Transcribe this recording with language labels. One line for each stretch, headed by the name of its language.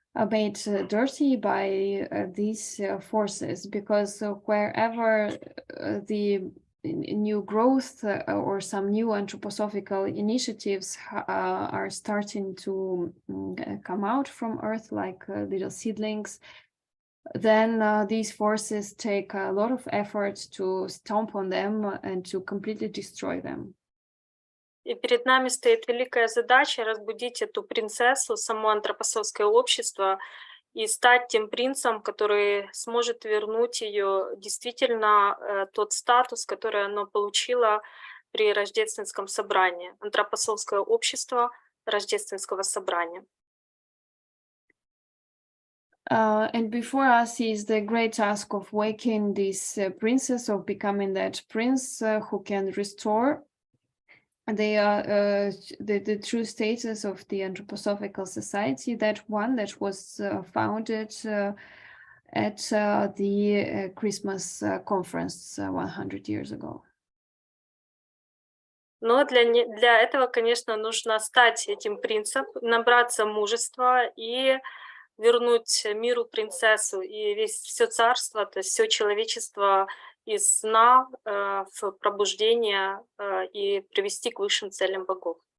English: made dirty by these forces, because wherever the new growth or some new anthroposophical initiatives are starting to come out from Earth, like little seedlings, then these forces take a lot of effort to stomp on them and to completely destroy them.
Russian: И перед нами стоит великая задача разбудить эту принцессу, само антропософское общество, и стать тем принцем, который сможет вернуть ее действительно тот статус, который оно получило при рождественском собрании, антропософское общество рождественского собрания.
English: And before us is the great task of waking this princess, of becoming that prince who can restore the true status of the anthroposophical society, that one that was founded at the Christmas conference 100 years ago.
Russian: Но для этого, конечно, нужно стать этим принцем, набраться мужества и вернуть миру принцессу и все царство, то есть все человечество из сна в пробуждение и привести к высшим целям богов.